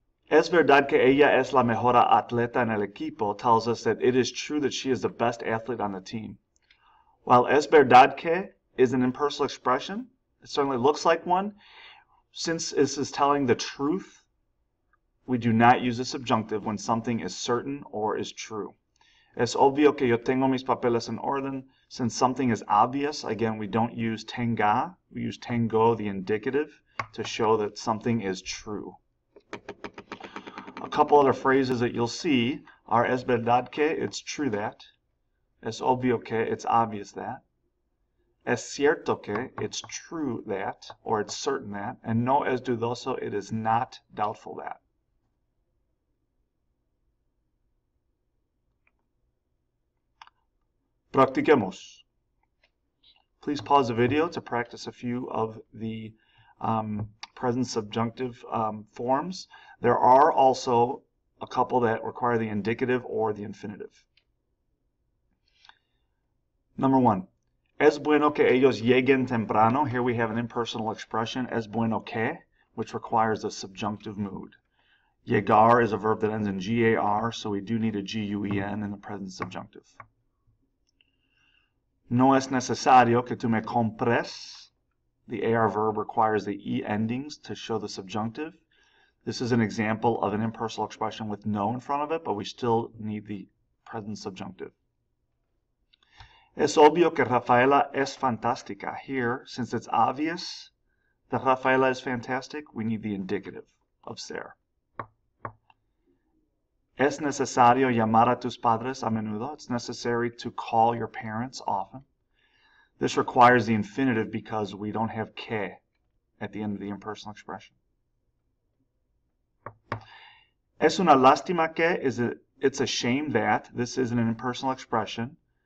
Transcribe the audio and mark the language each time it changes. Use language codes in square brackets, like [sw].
[es] Es verdad que ella es la mejor atleta en el equipo [en] tells us that it is true that she is the best athlete on the team. While [es] es verdad que [en] is an impersonal expression, it certainly looks like one. Since this is telling the truth, we do not use a subjunctive when something is certain or is true. [es] Es obvio que yo tengo mis papeles en orden. [en] Since something is obvious, again, we don't use tenga. We use tengo, the indicative, to show that something is true. A couple other phrases that you'll see are [es] es verdad que, [en] it's true that. [es] Es obvio que, [en] it's obvious that. [es] Es cierto que, [en] it's true that, or it's certain that. And [es] no es dudoso, [en] it is not doubtful that. [es] Practiquemos. [en] Please pause the video to practice a few of the present subjunctive forms. There are also a couple that require the indicative or the infinitive. Number one, [es] es bueno que ellos lleguen temprano. [en] Here we have an impersonal expression, [es] es bueno que, [en] which requires a subjunctive mood. Llegar is a verb that ends in gar, so we do need a gun in the present subjunctive. [es] No es necesario que tú me compres. [en] The AR verb requires the E endings to show the subjunctive. This is an example of an impersonal expression with no in front of it, but we still need the present subjunctive. [es] Es obvio que Rafaela es fantástica. [en] Here, since it's obvious that Rafaela is fantastic, we need the indicative of ser. [es] Es necesario llamar a tus padres a menudo. [en] It's necessary to call your parents often. This requires the infinitive because we don't have que at the end of the impersonal expression. [es] Es una lástima que, [en] it's a shame that. This is an impersonal expression.